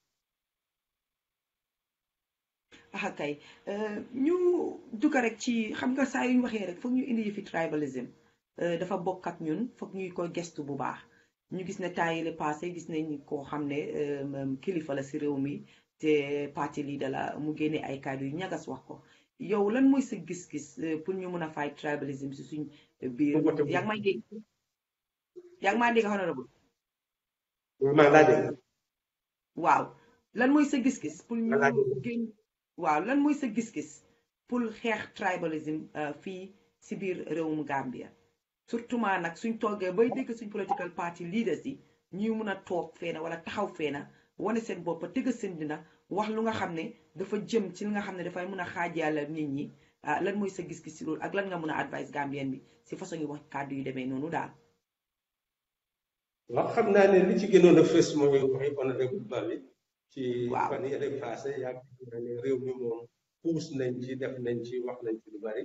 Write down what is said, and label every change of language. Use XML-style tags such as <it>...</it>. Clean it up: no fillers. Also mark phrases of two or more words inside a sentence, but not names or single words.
<wo>kay ñu dugg rek ci xam nga saa yu ñu waxee rek foog ñu indi yëfi tribalism dafa bokk ak ñun foog ñuy ko gestu bu baax ñu gis ne temps yii la passé gis nañ koo xam ne kilifa la si réew mi te parti leader la mu génne ay kàddu yu ñagas wax ko yow lan mooy sa gis-gis pour ñu mun a</wo> <en>fight tribalism</en> <wo>si suñ biir yaa ngi may dégg honorable waaw lan mooy sa gis-gis pour ñu génn waaw lan mooy sa gis-gis pour xeex tribalism fii si biir réewum Gambia surtout maa nag suñ toogee bay dégg suñ</wo> <en>political party leaders</en> <wo>yi ñuy mun a toog feena wala taxaw feena wane seen bopp tëgg seen dina wax lu nga xam ne dafa jëm ci li nga xam ne dafay mun a xaajaale nit ñi lan mooy sa gis-gis si loolu ak lan nga mun a advice Gambien bi si façon yi wax kàddu yu demee noonu daal. waaw xam naa ne li ci gënoon a fës mooy waxi honorable Bally ci fan yële passé yaakaar naa ne réew mi moom puus nañ ci def nañ ci wax nañ ci lu bari.</wo>